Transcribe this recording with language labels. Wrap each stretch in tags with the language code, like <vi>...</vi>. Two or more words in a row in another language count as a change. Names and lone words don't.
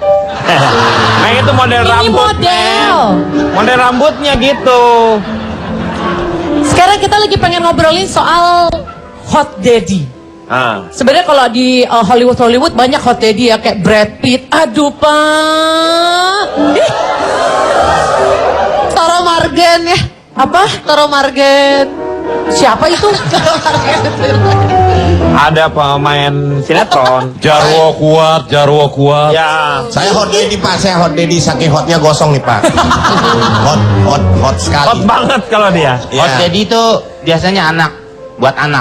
<id>Nah itu model Ini rambut. model. Model rambutnya gitu. Sekarang kita lagi pengen ngobrolin soal</id> <en>hot daddy.</en> <id>Sebenarnya kalau di Hollywood banyak</id> <en>hot daddy</en> <id>ya, kayak Brad Pitt. Aduh, Pak. Toro Margen ya. Apa? Toro Margen. Siapa itu? Ada pemain sinetron. Jarwo kuat, Jarwo kuat. Ya. Saya</id> <en>hot daddy</en> <id>Pak, saya</id> <en>hot daddy</en> <id>saking hotnya gosong nih Pak. hot sekali. Hot banget kalau dia. Iya.</id> <en>Hot daddy</en> <id>itu biasanya anak, buat anak.</id>